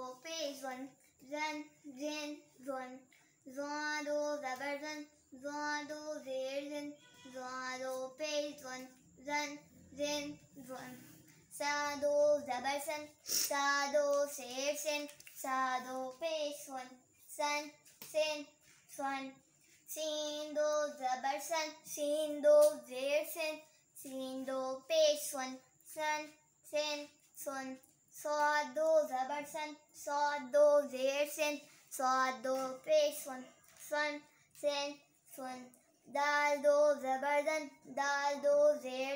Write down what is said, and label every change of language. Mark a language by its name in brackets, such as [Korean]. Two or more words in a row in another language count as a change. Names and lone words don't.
[Urdu] پیش زن، زن زن زن، زا دو زبر زن، زا دو زیر زن، زا دو پیش زن، زن زن زن، سا دو زبر سن، سا دو زیر سن، سا دو پیش سن، سن سن سن، سین دو زبر سن، سین دو زیر سن، سین دو پیش سن، سن سن سن، صاد دو زبر سن، صاد دو زیر سن، صاد دو پیش سن، سن سن سن، دال دو زبر دن، دال دو زیر